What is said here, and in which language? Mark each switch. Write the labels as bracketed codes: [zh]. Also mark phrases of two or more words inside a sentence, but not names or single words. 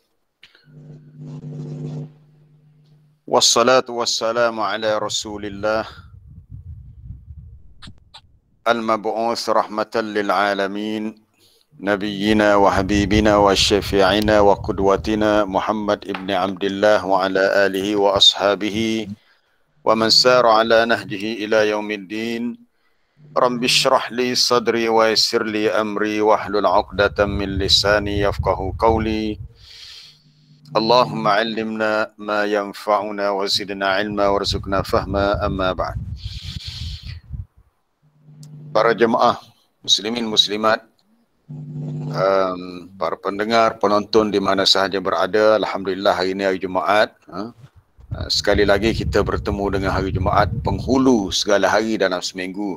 [ar] والصلاة والسلام على رسول الله المبعوث رحمة للعالمين. ونبينا وحبيبنا وشفيعنا وقدوتنا محمد بن عبد الله وعلى آله وأصحابه ومن سار على نهجه إلى يوم الدين. رب اشرح لي صدري ويسر لي أمري واحلل عقدة من لساني يفقهوا قولي. اللهم علمنا ما ينفعنا وزدنا علما وارزقنا فهما، أما بعد. [ms] Para jemaah muslimin muslimat, para pendengar, penonton di mana sahaja berada, alhamdulillah hari ini hari Jumaat. Sekali lagi kita bertemu dengan hari Jumaat, penghulu segala hari dalam seminggu.